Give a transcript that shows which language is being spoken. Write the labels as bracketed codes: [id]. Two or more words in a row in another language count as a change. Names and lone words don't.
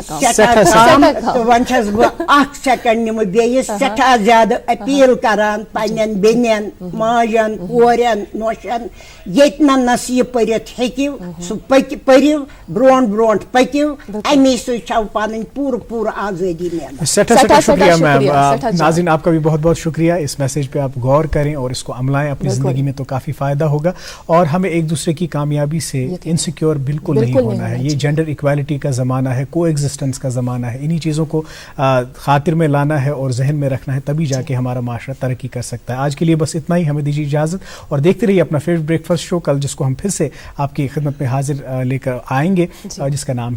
[ks] تہٕ وۄنۍ چھَس بہٕ اکھ سیکنڈ نِمہٕ بیٚیہِ سٮ۪ٹھاہ زیادٕ أپیٖل کران پننٮ۪ن بیٚنٮ۪ن ماجٮ۪ن کورٮ۪ن نۄشن ییٚتہِ نہٕ نصیٖب پٔرِتھ ہیٚکِو سُہ پٔرِو برونٛٹھ برونٛٹھ پٔکِو امی سۭتۍ چھو پنٕنۍ پوٗرٕ آزٲدی ملان سٮ۪ٹھاہ شُکریہ [ur] میم ناظرین آپ کا بھی بہت بہت شکریہ اس میسیج پہ آپ غور کریں اور اس کو عملائیں اپنی زندگی میں تو کافی فائدہ ہوگا اور ہمیں ایک دوسرے کی کامیابی سے انسیکیور بالکل نہیں ہونا ہے یہ [en] gender equality [ur] کا زمانہ ہے [en] coexistence [ur] کا زمانہ ہے انہی چیزوں کو خاطر میں لانا ہے اور ذہن میں رکھنا ہے تبھی جا کے ہمارا معاشرہ ترقی کر سکتا ہے آج کے لیے بس اتنا ہی ہمیں دیجیے اجازت اور دیکھتے رہیے اپنا [en] favourite breakfast show [ur] کل جس کو ہم پھر سے آپ کی خدمت میں حاضر لے کر آئیں گے جس کا نام ہے